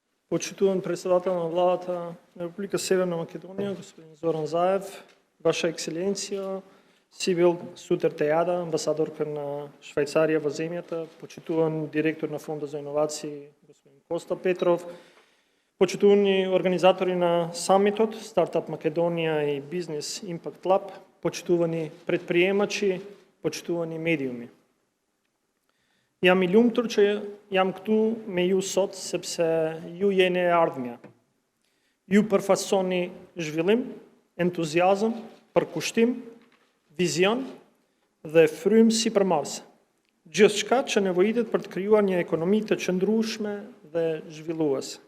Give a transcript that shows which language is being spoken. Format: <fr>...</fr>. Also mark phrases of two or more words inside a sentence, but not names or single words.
<mk>Почитуван председател на владата на Република Северна Македонија, господин Зоран Заев, Ваша екселенција, Сибил Сутертејада, амбасадорка на Швајцарија во земјата, почитуван директор на Фонда за иновации, господин Коста Петров, почитувани организатори на самитот, Стартап Македонија и Бизнес Импакт Лаб, почитувани предприемачи, почитувани медиуми.</mk> <sq>Jam I lumtur që jam këtu me ju sot, sepse ju jeni e ardhmja. Ju përfaqësoni zhvillim, entuziazëm, përkushtim, vizion dhe frymë sipërmarrëse. Gjithçka që nevojitet për të krijuar një ekonomi të qëndrueshme dhe zhvilluese.</sq>